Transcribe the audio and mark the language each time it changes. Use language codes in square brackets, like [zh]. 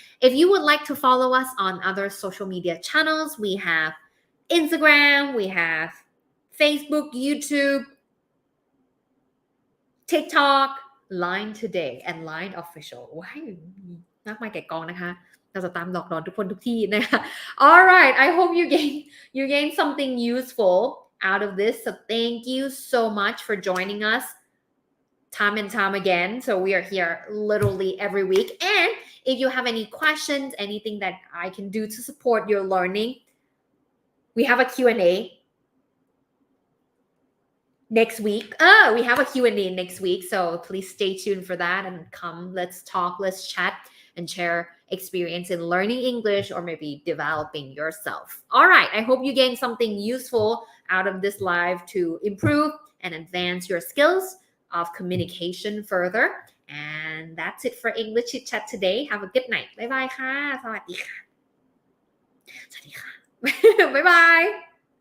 [en] If you would like to follow us on other social media channels, we have Instagram, we have Facebook, YouTube, TikTok, Line Today, and Line Official. [th] ว้ายมากมายแก่กองนะคะเราจะตามหลอกหลอนทุกคนทุกที่นะคะ [en] Alright, I hope you gain something useful out of this. So thank you so much for joining us time and time again. So we are here literally every week. And if you have any questions, anything that I can do to support your learning, we have a Q&A next week. We have a Q&A next week. So please stay tuned for that and come, let's talk, let's chat and share experience in learning English or maybe developing yourself. All right. I hope you gain something useful out of this live to improve and advance your skills of communication further. And that's it for English Chit Chat today. Have a good night. Bye bye [th] ค่ะ สวัสดีค่ะ สวัสดีค่ะ [en] Bye bye